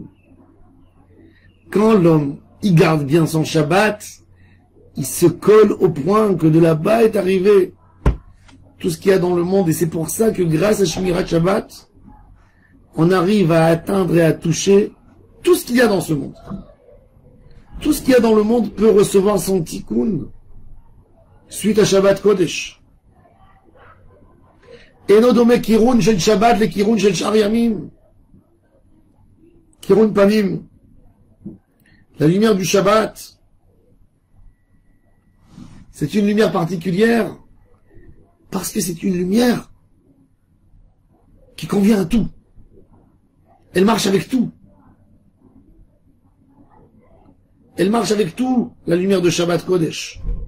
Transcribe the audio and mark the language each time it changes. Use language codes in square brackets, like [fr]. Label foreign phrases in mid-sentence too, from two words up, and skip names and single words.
[fr] Quand l'homme, il garde bien son Shabbat, il se colle au point que de là-bas est arrivé tout ce qu'il y a dans le monde. Et c'est pour ça que grâce à [he] שמירת שבת, [fr] on arrive à atteindre et à toucher tout ce qu'il y a dans ce monde. Tout ce qu'il y a dans le monde peut recevoir son tikkun suite à [he] שבת קודש. אינו דומה קירון של שבת לקירון של שאר ימים. קירון פנים. [fr] La lumière du Shabbat, c'est une lumière particulière parce que c'est une lumière qui convient à tout. Elle marche avec tout. Elle marche avec tout, la lumière de [he] שבת קודש.